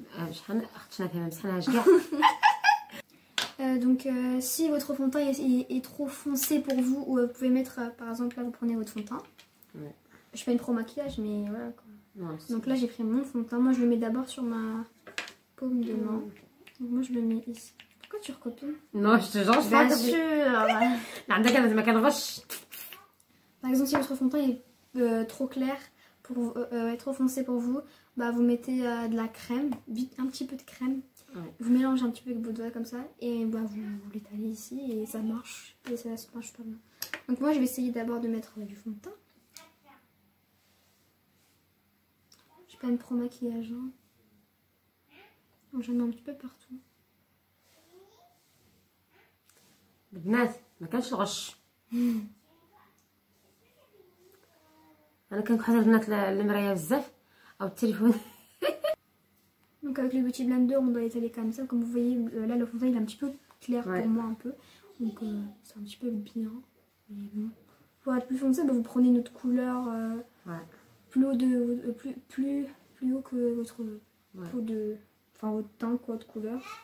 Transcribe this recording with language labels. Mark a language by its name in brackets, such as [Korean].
[Arabic] شحال اختنا فيها مسحناها كاع. [French] Donc si votre fond de teint est trop foncé pour vous, ou vous pouvez mettre par exemple là vous prenez votre fond de teint. Ouais. Je fais une pro maquillage mais voilà quoi. Ouais, donc là j'ai pris mon fond de teint, moi je le mets d'abord sur ma paume de main. Donc moi je le mets ici. Pourquoi tu recopies? Non je te jure je bien sûr. [Arabic] عندك انا ما كنغش. [French] Par exemple si votre fond de teint est trop clair, pour trop foncé pour vous, bah vous mettez de la crème, un petit peu de crème. Ouais. Vous mélangez un petit peu avec vos doigts comme ça et bah vous l'étalez ici et ça marche. Et ça se marche pas bien. Donc moi je vais essayer d'abord de mettre du fond de teint. J'ai pas une pro maquillage. Hein. J'en mets un petit peu partout. [Arabic] البنات ما كانش الغش. انا كنكحل البنات المرايه بزاف او التليفون. [French] Donc avec le petit blender on doit étaler comme ça. Comme vous voyez là le fond de teint il est un petit peu clair pour moi un peu. Donc c'est un petit peu bien. Mais bon. Pour être plus foncé, bah, vous prenez une autre couleur plus haut plus haut que votre peau de, enfin votre teint quoi, de couleur.